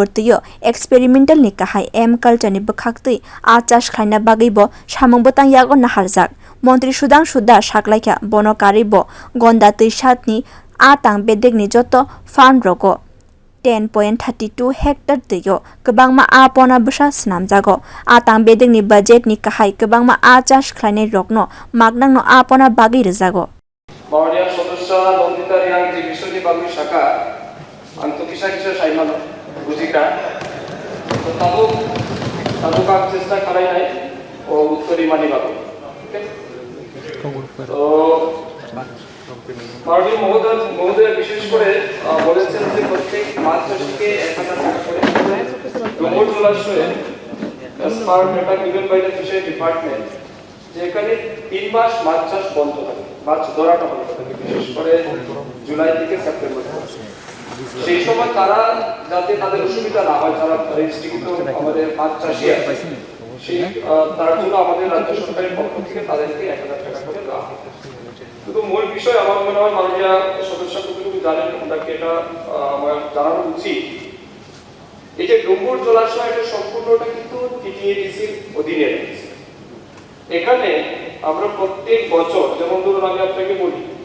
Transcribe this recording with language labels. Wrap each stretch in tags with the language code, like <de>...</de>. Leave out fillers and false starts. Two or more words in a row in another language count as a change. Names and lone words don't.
<trp>तैयो एक्सपेरिमेंटल नि काहाय एम कालचारनि बखाक तै आ चास खायना बागै ब सामुं बतां यागो नाहारजाक मन्त्री सुदांशु दास साख्लायख्या बनकारी ब गन्दा तै सातनि आतां बेदेगनि जतो फार्म रगो 10.32 हेक्टर तैयो गोबांमा आपना बसा स्नामजागो आतां बेदेगनि बजेटनि काहाय गोबांमा आचास खायनाय रकनो मागनांनो आपना बागै रजागो माननीय सदस्य नन्दिता रियां जे विषयनि बागै साका आं तो किसा साइमानो बुजिका तो ताबुक आं चेष्टा खालायनाय</trp> <bn>ও উত্তরি মানি বাবু তো মাননীয় মহোদয় বিশেষ করে বলেছেন যে প্রত্যেক মাছ চাষিকে 1000 টাকা করে ডুমুর জলাশয়ে</bn> <en>as per data given by the fishery department</en> <bn>যে এখানে 3 মাস মাছ চাষ বন্ধ থাকে মাছ ধরাটা বন্ধ থাকে বিশেষ করে জুলাই থেকে সেপ্টেম্বর সেই সময় তারা যাতে তাদের অসুবিধা না হয় যারা রেজিস্ট্রিকৃত আমাদের মাছ চাষি আছে সেই তার জন্য আমাদের রাজ্য সরকারের পক্ষ থেকে তাদেরকে 1000 টাকা করে দেওয়া হয় কিন্তু মূল বিষয় আমার মনে হয় মাননীয় সদস্য যতটুকু জানেন ওনাকে এটা আমার জানানো উচিত এই যে ডুম্বুর জলাশয় এটা সম্পূর্ণটা কিন্তু টিটিএডিসির অধীনে রয়েছে এখানে আমরা প্রত্যেক বছর যেমন ধরুন আমি আপনাকে বলি</bn>